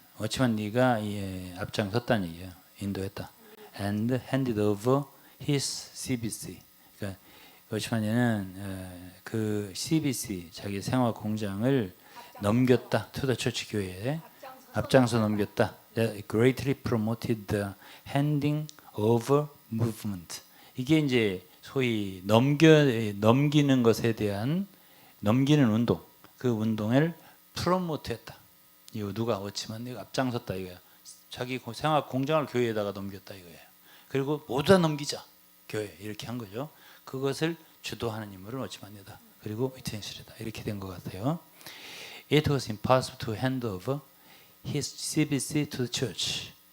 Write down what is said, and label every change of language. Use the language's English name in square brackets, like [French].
[Korean] 워치만 니가 앞장섰다는 얘기예요. 인도했다. [English] And handed over his CBC. [Korean] 그러니까 워치만 니는 그 CBC 자기 생활 공장을 넘겼다. [English] to the church [Korean] 교회에 앞장서 넘겼다. [English] That greatly promoted the handing over movement. [Korean] 이게 이제 소위 넘기는 것에 대한 넘기는 운동. 그 운동을 프로모트했다. 이거 누가 워치만 내가 앞장섰다 이거야. 자기 생활 공장을 교회에다가 넘겼다 이거예요. 그리고 모두 다 넘기자 교회 이렇게 한 거죠. 그것을 주도하는 인물은 워치만이다. 그리고 위트니스다 이렇게 된 것 같아요. [English] It was impossible to hand over his CBC to the church.